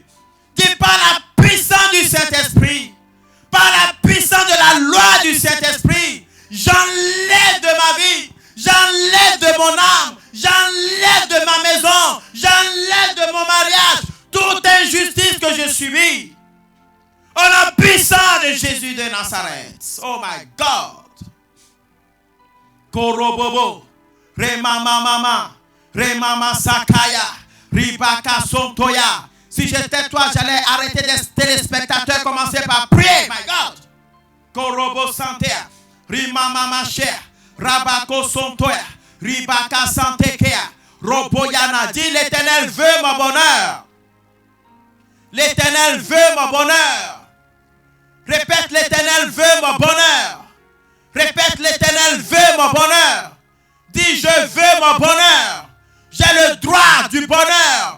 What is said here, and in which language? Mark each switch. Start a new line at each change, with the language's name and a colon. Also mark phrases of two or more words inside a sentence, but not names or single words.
French: Dis, par la puissance du Saint-Esprit, par la puissance de la loi du Saint-Esprit, j'enlève de ma vie, j'enlève de mon âme, j'enlève de ma maison, j'enlève de mon mariage toute injustice que je subis. Au nom puissant de Jésus de Nazareth.
English: Oh my God. Korobobo. Remama mama. Remama sakaya. Ribaka sontoya.
French: Si j'étais toi, j'allais arrêter des téléspectateurs, commencer par prier.
English: My God. Korobo santea. Rimama machea. Rabako sontoya. Ribaka santekea. Roboyana.
French: Dis, l'Éternel veut mon bonheur. L'Éternel veut mon bonheur. Répète, l'Éternel veut mon bonheur. Répète, l'Éternel veut mon bonheur. Dis, je veux mon bonheur. J'ai le droit du bonheur.